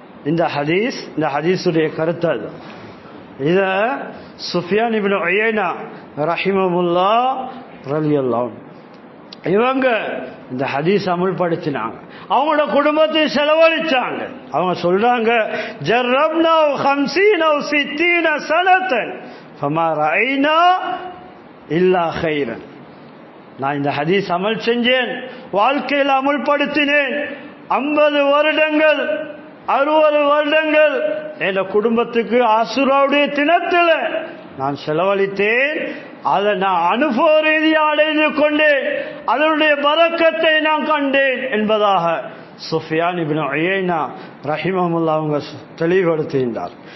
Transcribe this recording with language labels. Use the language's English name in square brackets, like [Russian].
[Tamil] இந்த ஹதீஸுடைய கருத்து அது. இத சுஃபியான் இப்னு உயைனா ரஹிமஹுல்லாஹ் ரலியல்லாஹு அன்ஹு இவங்க இந்த ஹதீஸ் அமல்படுத்தினாங்க, அவங்களோட குடும்பத்தை செலவழிச்சாங்க. அவங்க சொல்றாங்க, [Arabic] ஜர்ரப்னா 50 أو 60 سنة فما رأينا إلا خيرا. [Tamil] நான் இந்த ஹதீஸ் அமல் செஞ்சேன், வாழ்க்கையில் அமல்படுத்தினேன். 50 வருடங்கள் 60 வருடங்கள் என் குடும்பத்துக்கு ஆசுராவுடைய தினத்தில் நான் செலவழித்தேன். அதை நான் அனுபவ ரீதியாக அடைந்து கொண்டேன், அதனுடைய பரக்கத்தை நான் கண்டேன் என்பதாக சுஃபியான் இப்னு உயைனா ரஹிமஹுல்லாஹ் அவங்க தெளிவுபடுத்துகின்றார்.